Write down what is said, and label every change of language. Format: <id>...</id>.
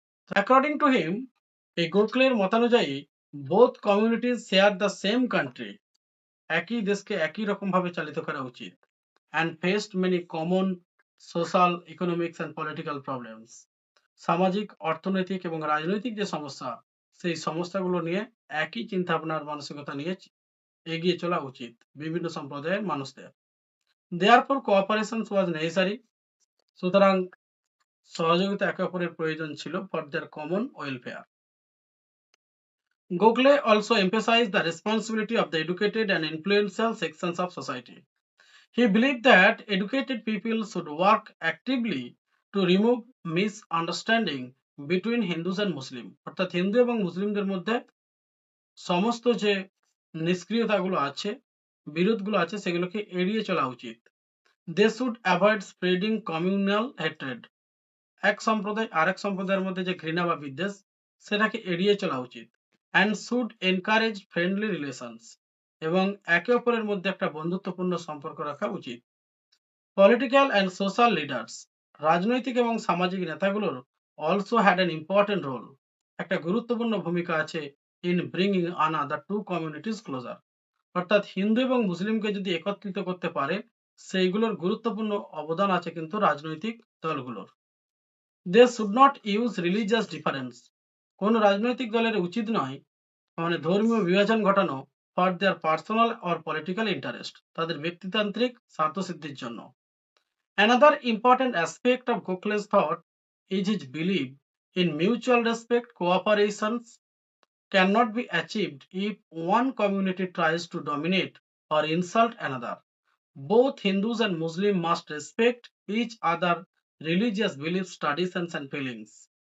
<en>according to him,</en> <bn>এই গোখলের মতানুযায়ী,</bn> <en>both communities share the same country,</en> <bn>একই দেশকে একই রকম ভাবে চালিত করা উচিত,</bn> <en>and faced many common social, economics and political problems,</en> <bn>সামাজিক, অর্থনৈতিক এবং রাজনৈতিক যে সমস্যা, সেই সমস্যাগুলো নিয়ে একই চিন্তা ভাবনার মানসিকতা নিয়ে এগিয়ে চলা উচিত বিভিন্ন সম্প্রদায়ের মানুষদের।</bn> <en>therefore cooperation was necessary,</en> <bn>সুতরাং সহযোগিতা একে অপরের প্রয়োজন ছিল</bn> <en>For their common welfare. Gokhale also emphasized the responsibility of the educated and influential sections of society. He believed that educated people should work actively to remove misunderstanding between Hindus and Muslim.</en> <bn>অর্থাৎ হিন্দু এবং মুসলিমদের মধ্যে সমস্ত যে নিষ্ক্রিয়তাগুলো আছে, বিরোধগুলো আছে, সেগুলোকে এড়িয়ে চলা উচিত।</bn> <en>They should avoid spreading communal hatred.</en> <bn>এক সম্প্রদায় আরেক সম্প্রদায়ের মধ্যে যে ঘৃণা বা বিদ্বেষ, সেটাকে এড়িয়ে চলা উচিত।</bn> <en>And should encourage friendly relations,</en> <bn>এবং একে অপরের মধ্যে একটা বন্ধুত্বপূর্ণ সম্পর্ক রাখা উচিত।</bn> <en>political and social leaders,</en> <bn>রাজনৈতিক এবং সামাজিক নেতাগুলোর</bn> <en>also had an important role,</en> <bn>একটা গুরুত্বপূর্ণ ভূমিকা আছে</bn> <en>in bringing another two communities closer.</en> <bn>অর্থাৎ হিন্দু এবং মুসলিমকে যদি একত্রিত করতে পারে সেইগুলোর গুরুত্বপূর্ণ অবদান আছে কিন্তু রাজনৈতিক দলগুলোর।</bn> <en>They should not use religious difference.</en> <bn>কোন রাজনৈতিক দলের উচিত নয় মানে ধর্মীয় বিভাজন ঘটানো</bn> <en>for their personal or political interest,</en> <bn>তাদের ব্যক্তিতান্ত্রিক স্বার্থসিদ্ধির জন্য।</bn> <en>Another important aspect of Gokhale's thought is his belief in mutual respect. Cooperation cannot be achieved if one community tries to dominate or insult another. Both Hindus and Muslims must respect each other religious beliefs, traditions and feelings.</en>